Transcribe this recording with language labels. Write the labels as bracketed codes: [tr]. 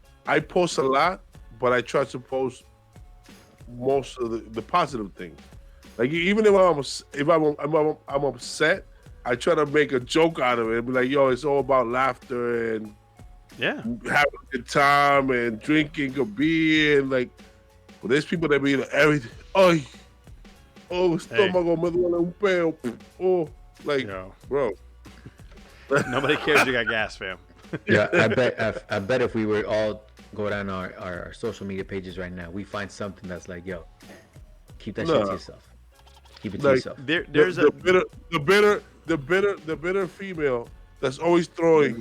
[en] I post a lot, but I try to post most of the positive things. Like even if I'm upset, I try to make a joke out of it. Be like, yo, it's all about laughter and Yeah. having a good time and drinking a beer and like. But there's people that be like everything. [es] Oh, estómago me duele un peo. [en] Oh, like, Yo. bro. Nobody cares you got gas, fam. Yeah, I bet if we were all go down our social media pages right now, we find something that's like, yo, keep that shit to yourself. Keep it to yourself. There's the bitter female that's always throwing